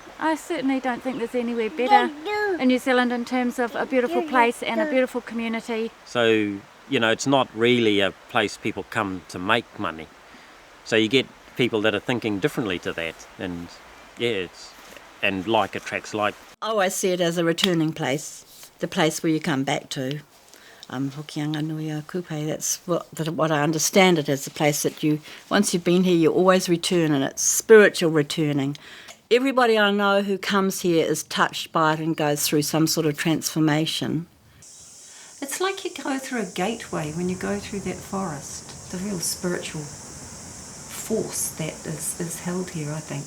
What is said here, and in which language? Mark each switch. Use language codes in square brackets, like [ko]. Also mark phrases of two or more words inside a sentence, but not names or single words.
[en] I certainly don't think there's anywhere better in New Zealand in terms of a beautiful place and a beautiful community. So, it's not really a place people come to make money. So you get people that are thinking differently to that, and like attracts like. I always see it as a returning place, the place where you come back to. Hokianga nui a kupe, that's what I understand it as, a place that once you've been here, you always return, and it's spiritual returning. Everybody I know who comes here is touched by it and goes through some sort of transformation. It's like you go through a gateway when you go through that forest, the real spiritual force that is held here, I think.